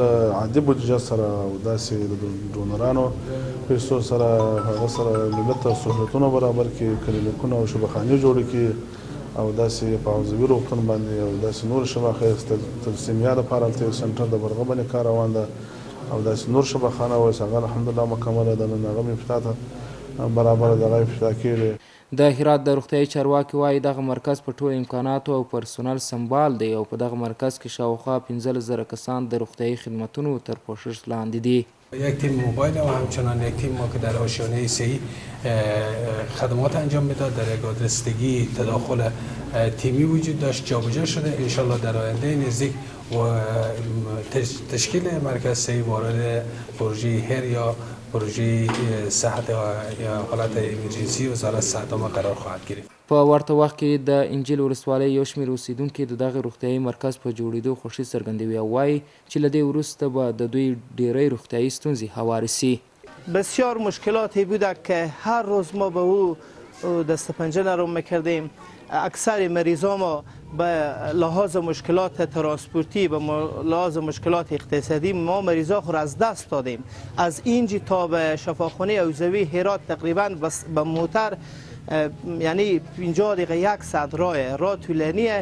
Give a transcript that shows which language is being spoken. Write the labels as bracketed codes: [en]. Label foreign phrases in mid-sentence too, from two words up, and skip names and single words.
[ps] عادي بودیجه سره او داسې د ډونرانو پیسو سره هغه سره ملت ته سهولتونه برابر کړي، کلینیکونه او شفاخانې جوړې کړي او داسې په حوزوي روغتون باندې او داسې نور شفاخانې تلسیمیا لپاره هلته یو سنټر د برغه باندې کار روان ده او داسې نور شفاخانه اوس هغه الحمدلله مکمله ده، نن هغه افتتاح ته برابره ده، هغه افتتاح کېږي. د هرات د روغتیايي چارواکي وایي دغه مرکز په ټولو امکاناتو او پرسونل سمبال دی او په دغه مرکز کې شاوخوا 15,000 کسان د روغتیايي خدمتونو تر پوشش لاندې دي. [fa] یک تیم موبایل و همچنان یک تیم ما که در آشیانه صحی خدمات انجام میداد، در یک آدرسگی تداخل تیمی وجود داشت، جابجا شده. انشالله در آینده نزدیک و تشکیل مرکز صحی وارد پروژه هر یا پروژه صحت یا حالت ایمرجنسی وزارت صحت عامه قرار خواهد گرفت. [ps] په ورته وخت کې د انجیل ولسوالۍ یو شمېر اوسیدونکي د دغه روغتیايي مرکز په جوړېدو خوښي څرګندوي او وایي چې له دې وروسته به د دوی ډېری روغتیايي ستونزې هوارې سي. [fa] بسیار مشکلاتی بوده که هر روز ما به او دست پنجه نرم میکردیم. اکثر مریضا ما به لحاظ مشکلات ترانسپورتی به لحاظ مشکلات اقتصادی ما مریضا خود از دست دادیم. از اینجا تا به شفاخانه حوزوی هرات تقریبا به موتر یعنی 50 دقیقه 100 راه طولانیه.